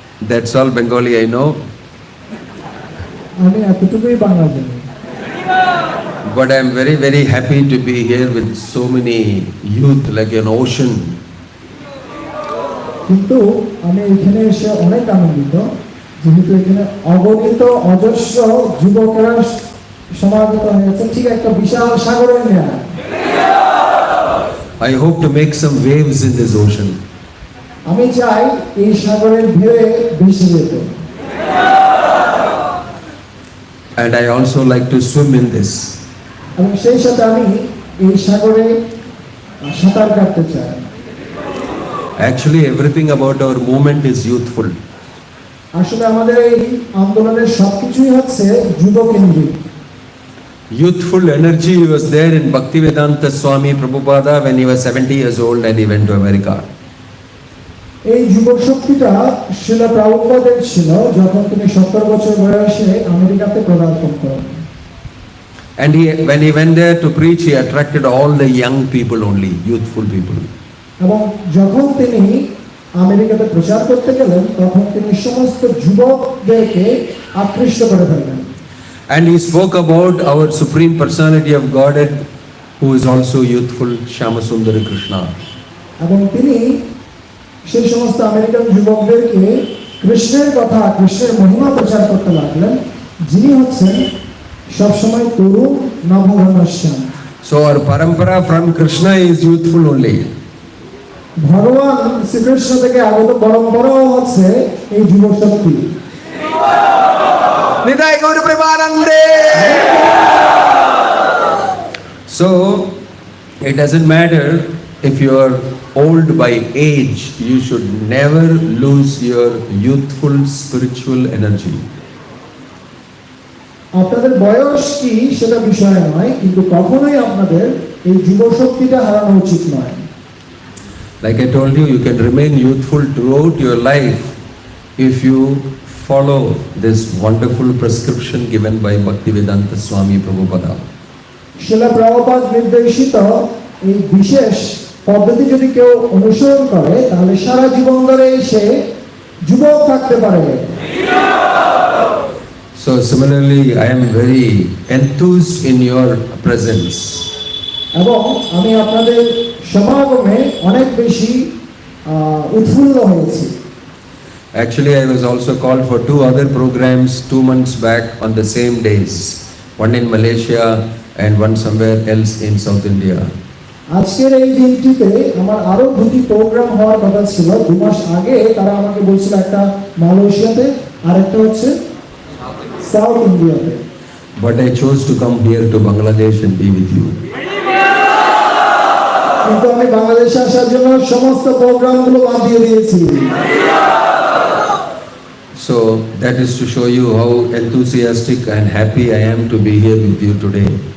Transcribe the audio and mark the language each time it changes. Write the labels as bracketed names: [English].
[English] That's all Bengali I know. [Bangla] আমি এতটুকুই বাংলা জানি। [English] But I am very very happy to be here with so many youth like an ocean. [Bangla] কিন্তু আমি এখানে এসে অনেক আনন্দিত, যেহেতু এখানে অগণিত অজস্র যুবকেরা সমাগত হয়েছে ঠিক একটা বিশাল সাগরের ন্যায়। [English] I hope to make some waves in this ocean. [Bangla] আমি চাই এই সাগরের ঢেউয়ে ভেসে যেতে। [English] And I also like to swim in this. [Bangla] এবং সেই সাথে আমি এই সাগরে সাঁতার কাটতে চাই। [English] Actually everything about our movement is youthful. [Bangla] আসলে আমাদের এই আন্দোলনের সবকিছুই হচ্ছে যুবকেন্দ্রিক। [English] Youthful energy was there in Bhaktivedanta Swami Prabhupada when he was 70 years old and he went to America. [Bangla] এই যুবক শক্তিটা শ্রীল প্রভুপাদের ছিল যখন তিনি 70 বছর বয়সে আমেরিকাতে পদার্পণ করেন। [English] And when he went there to preach, he attracted all the young people only, youthful people. [Bangla] এবং যখন তিনি আমেরিকাতে প্রচার করতে গেলেন তখন তিনি সমস্ত যুবকদেরকে আকৃষ্ট করে ফেললেন। [English] And he spoke about our supreme personality of Godhead, who is also youthful, Shyamasundara Krishna. [Bangla] এবং তিনি সেই সমস্ত আমেরিকান যুবকদেরকে কৃষ্ণের কথা, কৃষ্ণের মহিমা প্রচার করতে লাগলেন, যিনি হচ্ছেন সবসময় তরুণ নবঘনশ্যাম। [English] So our parampara from Krishna is youthful only. [Bangla] ভগবান শ্রীকৃষ্ণ থেকে আগত পরম্পরাও হচ্ছে এই যুবক শক্তি। Nidai Gaur Premanande. [English] So it doesn't matter if you are old by age, you should never lose your youthful spiritual energy. [Bangla] আপনাদের বয়স কি সেটা বিষয় নয়, কিন্তু কখনোই আপনাদের এই যুব শক্তিটা হারানো উচিত নয়। [English] Like I told you, you can remain youthful throughout your life if you follow this wonderful prescription given by Bhaktivedanta Swami Prabhupada. [Bangla] Srila Prabhupada নির্দেশিত এই বিশেষ পদ্ধতি যদি কেউ অনুসরণ করে তাহলে সারা জীবন ধরে সে যুবক থাকতে পারে। [English] So similarly, I am very enthused in your presence. [Bangla] এবং আমি আপনাদের সমাগমে অনেক বেশি উৎফুল্ল হয়েছি। [English] Actually, I was also called for 2 other programs 2 months back on the same days, one in Malaysia and one somewhere else in South India. [Bangla] আজকের এই দিনটিতে আমার আরো 2টি প্রোগ্রাম হওয়ার কথা ছিল। 2 মাস আগে তারা আমাকে বলছিল একটা মালয়েশিয়াতে আর একটা হচ্ছে সাউথ ইন্ডিয়াতে। [English] but I chose to come here to Bangladesh and be with you. [Bangla] কিন্তু আমি বাংলাদেশে আসার জন্য সমস্ত প্রোগ্রামগুলো বাদ দিয়ে দিয়েছি। [English] So that is to show you how enthusiastic and happy I am to be here with you today.